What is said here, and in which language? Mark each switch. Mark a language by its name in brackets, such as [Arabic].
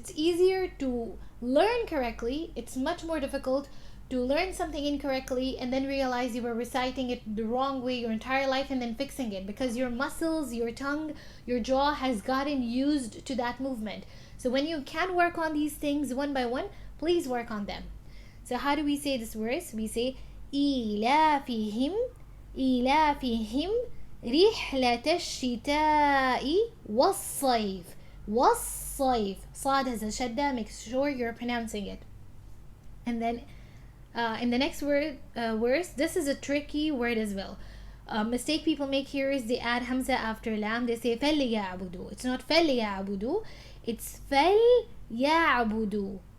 [English] It's easier to learn correctly, it's much more difficult to learn something incorrectly and then realize you were reciting it the wrong way your entire life and then fixing it, because your muscles, your tongue, your jaw has gotten used to that movement. So when you can work on these things one by one, please work on them. So how do we say this verse? We say [Arabic] إيلافهم إيلافهم رحلة الشتاء والصيف. والصيف. [English] صاد has a shadda, make sure you're pronouncing it. And then in the next verse, this is a tricky word as well. Mistake people make here is they add hamza after lam. They say فَلْيَعْبُدُوا. It's not فَلْيَعْبُدُوا, it's فَلْيَعْبُدُوا.